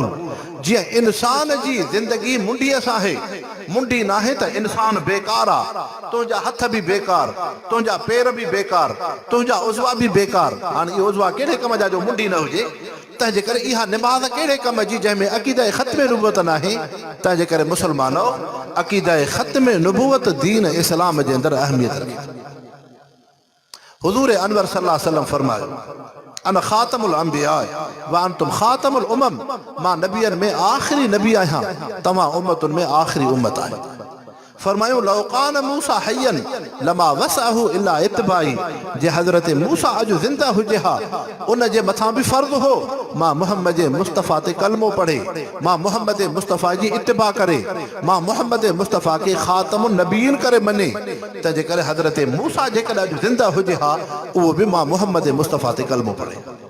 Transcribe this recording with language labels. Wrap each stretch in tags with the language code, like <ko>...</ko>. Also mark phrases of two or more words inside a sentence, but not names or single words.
<sd>जीअं इंसान जी ज़िंदगी मुंडीअ सां आहे, मुंडी नाहे त इंसान बेकार आहे, तुंहिंजा हथ बि बेकार, तुंहिंजा पेर बि बेकार, तुंहिंजा उज़वा बि बेकार। हाणे इहो उज़वा कहिड़े कम जा जो मुंडी न हुजे? तंहिंजे करे इहा निमाज़ कहिड़े कम जी जंहिंमें अक़ीदा ख़त्म नुबुवत नाहे? तंहिंजे करे मुस्लमानो, अक़ीदा ख़त्म नुबुवत दीन इस्लाम जे अंदरि अहमियत रखे। हुज़ूर अनवर</sd> <ar>صلى الله عليه وسلم</ar> <sd>फरमायो,</sd> <ar>أنا خاتم الأنبياء وأنتم خاتم الأمم,</ar> <sd>मां नबियनि में आख़िरी नबी आहियां, तव्हां उम्मतुनि में आख़िरी उम्मत आहियो। फरमायो,</sd> <ar>لو كان موسى حيا لما وسعه إلا اتباعي,</ar> <sd>जे हज़रत मूसा अॼु ज़िंदा हुजे हा, उन जे मथां बि फ़र्ज़ हो मां मुहम्मद मुस्तफ़ा ते कलमो पढ़े, मां मुहम्मद मुस्तफ़ा जी इत्तिबा करे, मां मुहम्मद मुस्तफ़ा खे</sd> <ar>خاتم النبيين</ar> <sd>करे मञे। तंहिंजे करे हज़रत मूसा जेकॾहिं अॼु ज़िंदा हुजे हा, उहो बि मां मुहम्मद मुस्तफ़ा ते कलमो पढ़े।</sd>